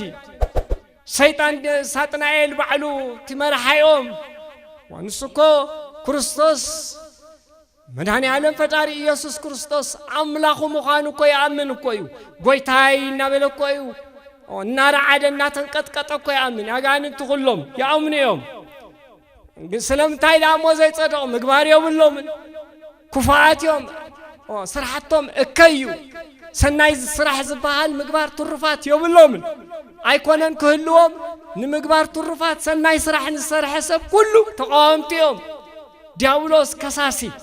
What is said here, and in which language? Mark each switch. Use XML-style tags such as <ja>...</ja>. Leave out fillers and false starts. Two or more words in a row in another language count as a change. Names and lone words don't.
<ti>ሰይጣን ሳጥናኤል ባዕሉ ትመርሐዮም ወንስኮ ክርስቶስ መድኃኔ ዓለም ፈጣሪ ኢየሱስ ክርስቶስ አምላኹ ምዃኑ እኮ ያምን እኮ እዩ ጎይታይ እናበለ እኮ እዩ እናረዓደና ተንቀጥቀጠ እኮ ያምን አጋንንት ሁሉም ያምኑ እዮም ግን ስለምታይ ዳሞ ዘይጸደቁ ምግባር የብሎም ኩፋት እዮም ስራሕቶም እከዩ ሰናይ ስራሕ ዝበሃል ምግባር ትሩፋት የብሎም አይኮነን ክህልዎም ንምግባር ትሩፋት ሰናይ ስራሕ ንሰርሐ ሰብ ኩሉ ተቃወምቲዮም ዲያብሎስ ከሳሲ</ti>